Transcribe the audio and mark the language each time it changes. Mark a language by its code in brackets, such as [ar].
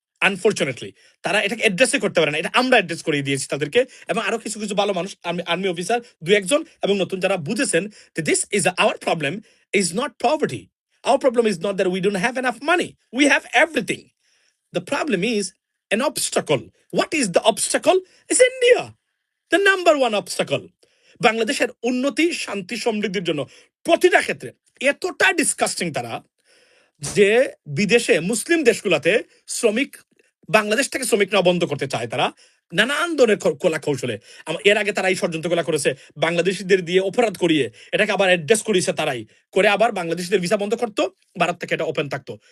[bn] Unfortunately তারা এটাকে অ্যাড্রেসই করতে পারে না, এটা আমরা অ্যাড্রেস করে দিয়েছি তাদেরকে, এবং আরো কিছু কিছু ভালো মানুষ, আর্মি অফিসার দু একজন এবং নতুন যারা বুঝেছেন যে [en] This is our problem, is not poverty, our problem is not that we don't have enough money, we have everything, the problem is an obstacle. What is the obstacle? It's India, the number one obstacle. [bn] বাংলাদেশের উন্নতি, শান্তি, সমৃদ্ধির জন্য প্রতিটা ক্ষেত্রে এতটা disgusting তারা, যে বিদেশে মুসলিম দেশগুলোতে শ্রমিক, বাংলাদেশ থেকে শ্রমিক নেওয়া বন্ধ করতে চায় তারা নানান ধরনের কলা কৌশলে। এর আগে তারা এই ষড়যন্ত্রগুলা করেছে, বাংলাদেশিদের দিয়ে অপরাধ করিয়ে এটাকে আবার অ্যাড্রেস করিয়েছে তারাই, করে আবার বাংলাদেশিদের ভিসা বন্ধ করতো, ভারত থেকে এটা ওপেন থাকতো।